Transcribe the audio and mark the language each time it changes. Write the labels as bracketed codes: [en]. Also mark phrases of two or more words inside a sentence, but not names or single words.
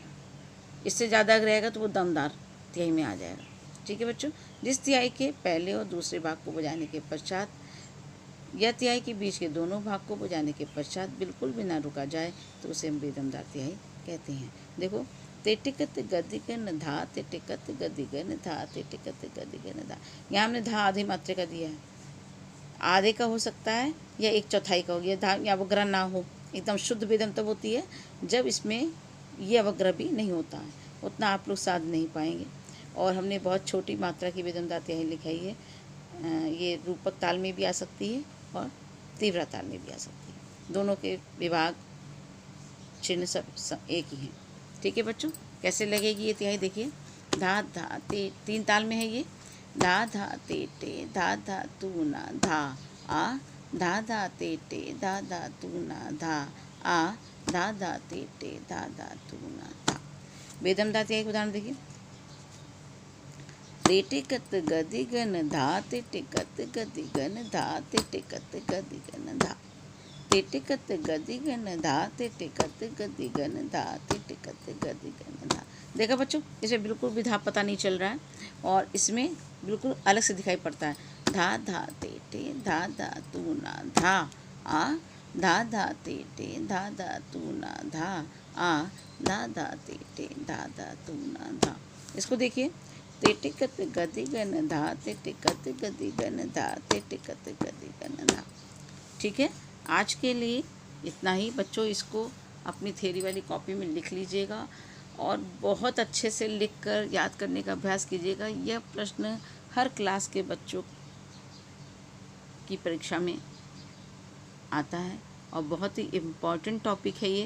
[hi] इससे ज़्यादा रहेगा तो वो दमदार तिहाई में आ जाएगा। ठीक है बच्चों, जिस तिहाई के पहले और दूसरे भाग को बजाने के पश्चात या तिहाई के बीच के दोनों भाग को बजाने के पश्चात बिल्कुल भी ना रुका जाए तो उसे हम बेदमदार तिहाई कहते हैं। देखो तेटिकत गदिगन धा, तेटिकत गदिगन धा, तेटिकत गदिगन धा। यहाँ हमने धा आधी मात्रे का दिया है, आधे का हो सकता है या 1/4 का हो गया धा, या वग्रह ना हो। एकदम शुद्ध बेदम तब होती है जब इसमें ये अवग्रह भी नहीं होता है, उतना आप लोग साध नहीं पाएंगे। और हमने बहुत छोटी मात्रा की बेदमदार तिहाई लिखाई है। ये रूपक ताल में भी आ सकती है और तीव्र ताल में भी आ सकती है, दोनों के विभाग चिन्ह सब एक ही हैं। ठीक है बच्चों, कैसे लगेगी ये तिहाई? देखिए धा धा ते 3 ताल में है ये, धा धा ते टे धा धा तू ना धा आ, धा धा ते टे धा धा तू ना धा आ धा धा ते टे धा धा तू ना धा। बेदम धा एक उदाहरण देखिए। ते टिकत गदि गन धा ते टिकत गदि गन धा ते टिकत गदि गन धा। ते टिकत गदि गन धा ते टिकत गदि गन धा ते टिकत गदि गन धा। देखा बच्चों, इसे बिल्कुल भी धा पता नहीं चल रहा है और इसमें बिल्कुल अलग से दिखाई पड़ता है। धा धा ते टे धा धा तू ना धा आ धा धा ते टे धा धा तू ना धा आ धा धा ते टे धा धा तू ना धा। इसको देखिए। ते टिकत गदि गन धा ते टिकत गदि गन धा ते टिकत गदि गन धा। ठीक है, आज के लिए इतना ही बच्चों। इसको अपनी थ्योरी वाली कॉपी में लिख लीजिएगा और बहुत अच्छे से लिखकर याद करने का अभ्यास कीजिएगा। यह प्रश्न हर क्लास के बच्चों की परीक्षा में आता है और बहुत ही [en] important topic [hi] है ये।